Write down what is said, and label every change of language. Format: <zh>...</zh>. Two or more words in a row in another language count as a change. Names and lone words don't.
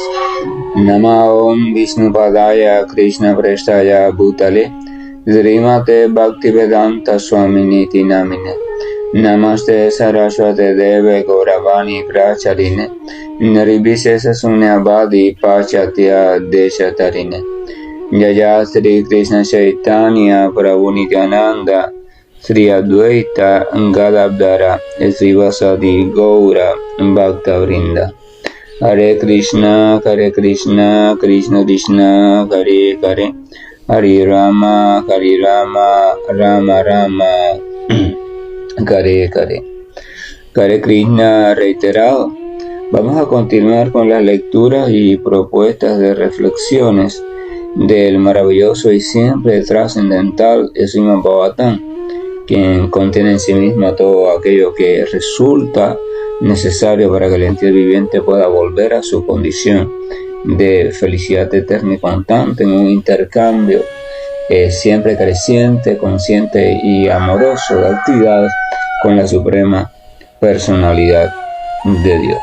<sa>नम ओम् विष्णुपादाय कृष्णप्रेष्ठाय भूतले श्रीमते भक्तिवेदान्तस्वामिन् इति नामिने नमस्ते सारस्वते देवे गौरवाणी प्रचारिणे निर्विशेष शून्यवादि पाश्चात्य देशतारिणे जय श्री कृष्ण चैतन्य प्रभु नित्यानन्द श्री अद्वैत गदाधर श्रीवासादि गौर भक्तवृन्द. हरे कृष्ण कृष्ण कृष्ण हरे हरे हरे राम राम राम हरे हरे, Hare Rama, Rama Rama, Hare Hare.</sa> <es>Hare Krishna reiterado. Vamos a continuar con las lecturas y propuestas de reflexiones del maravilloso y siempre trascendental Srimad Bhagavatam, quien contiene en sí misma todo aquello que resulta necesario para que el ente viviente pueda volver a su condición de felicidad eterna y constante en un intercambio siempre creciente, consciente y amoroso de actividades con la suprema personalidad de Dios.</es>